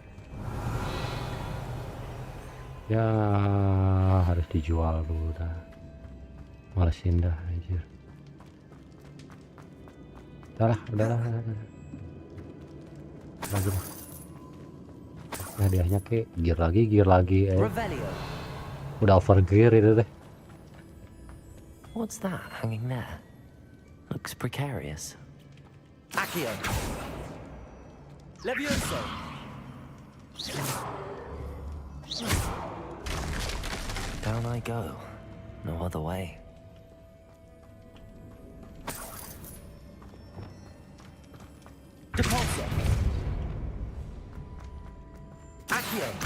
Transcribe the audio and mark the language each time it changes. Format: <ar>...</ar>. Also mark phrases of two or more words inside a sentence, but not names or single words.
<id>Ya harus dijual dulu dah. Malesin dah anjir. Udahlah. Lagi mah. Hadiahnya ke gear lagi. Udah</id> <en>over gear</en> <id>itu deh.</id> <en>What's that hanging there? Looks precarious. Accio! Levioso! Down I go. No other way. Depulso! Accio!</en>